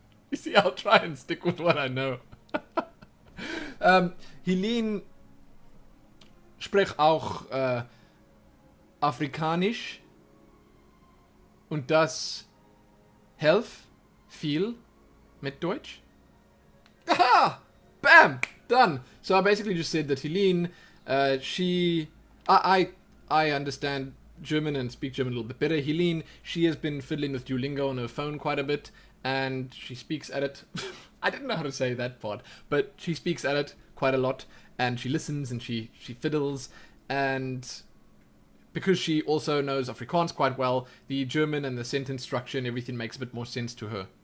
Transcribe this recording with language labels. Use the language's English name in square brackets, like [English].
[English] You see, I'll try and stick with what I know. [German] Helene spricht auch Afrikanisch. Und das hilft viel mit Deutsch. [English] Aha! Bam! Done! So I basically just said that Helene, I understand German and speak German a little bit better. Helene, she has been fiddling with Duolingo on her phone quite a bit, and she speaks at it. I didn't know how to say that part, but she speaks at it quite a lot, and she listens and she fiddles, and because she also knows Afrikaans quite well, the German and the sentence structure and everything makes a bit more sense to her.